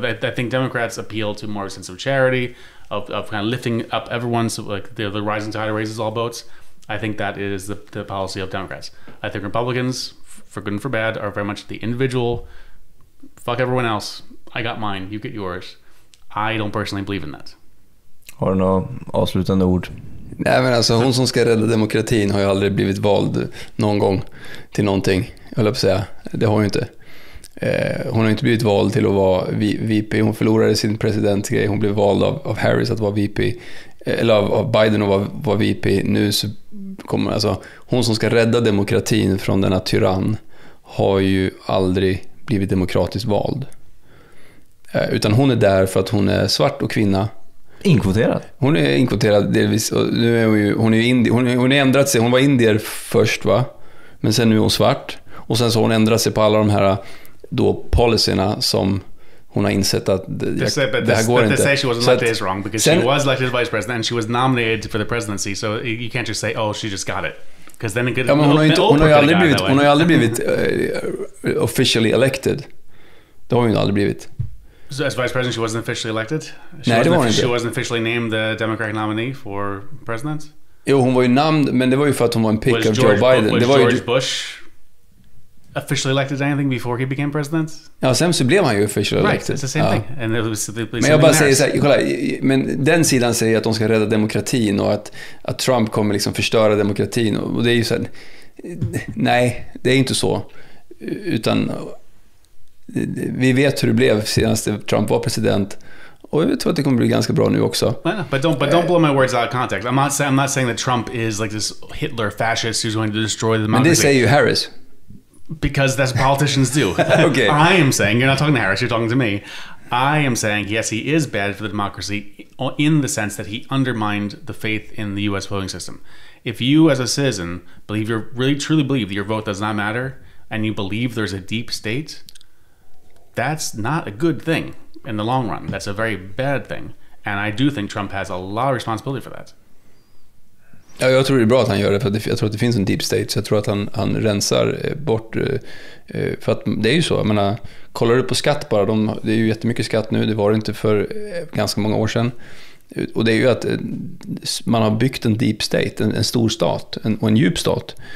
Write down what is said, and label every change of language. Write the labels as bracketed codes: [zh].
[en] I think Democrats appeal to more sense of charity, of kind of lifting up everyone, so like the rising tide raises all boats. I think that is the policy of Democrats. I think Republicans, for good and for bad, are very much the individual. Fuck everyone else. I got mine. You get yours. I don't personally believe in that. [sv] Har du några avslutande ord? Nej, men alltså hon som ska rädda demokratin har ju aldrig blivit vald någon gång till någonting, jag höll på att säga. Det har hon ju inte. Hon har inte blivit vald till att vara VP. Hon förlorade sin presidentgrej. Hon blev vald av Harris att vara VP, eller av Biden att vara VP. Nu så kommer alltså hon som ska rädda demokratin från denna tyrann har ju aldrig blivit demokratiskt vald. Utan hon är där för att hon är svart och kvinna. Inkvoterad? Hon är inkvoterad delvis. Och nu är hon är ju hon har ändrat sig. Hon var indier först, va? Men sen nu är hon svart. Och sen så har hon ändrat sig på alla de här då policyerna som hon har insett att det här går inte. [en] To say she wasn't elected is wrong, because she was elected vice president and she was nominated for the presidency, so you can't just say, oh, she just got it. Because then it could, [sv] hon har ju aldrig blivit [en] officially elected. [sv] Det har hon ju aldrig blivit. [en] So as vice president, she wasn't officially elected? She wasn't officially named the Democratic nominee for president? [sv] Jo, hon var ju namnd, men det var ju för att hon var en pick av Joe Biden. [en] Was George Bush officially elected anything before he became president? [sv] Ja, sen så blev han ju [en] officially elected. Right, it's the same thing. And [sv] men jag bara säger så här, kolla, men den sidan säger att de ska rädda demokratin och att Trump kommer liksom förstöra demokratin. Och det är ju så här, nej, det är inte så. Utan vi vet hur det blev senast Trump var president, och jag tror att det kommer bli ganska bra nu också. [en] But don't blow my words out of context. I'm not saying that Trump is like this Hitler fascist who's going to destroy the democracy. [sv] Men det säger ju Harris. [en] Because that's what politicians do. Okay. I am saying, you're not talking to Harris, you're talking to me. I am saying, yes, he is bad for the democracy in the sense that he undermined the faith in the U.S. voting system. If you as a citizen truly believe that your vote does not matter, and you believe there's a deep state, that's not a good thing in the long run. That's a very bad thing. And I do think Trump has a lot of responsibility for that. [sv] Ja, jag tror det är bra att han gör det, för jag tror att det finns en deep state, så jag tror att han rensar bort, för att det är ju så, jag menar, kollar du på skatt bara, det är ju jättemycket skatt nu, det var det inte för ganska många år sedan. Och det är ju att man har byggt en deep state, en stor stat och en djup stat.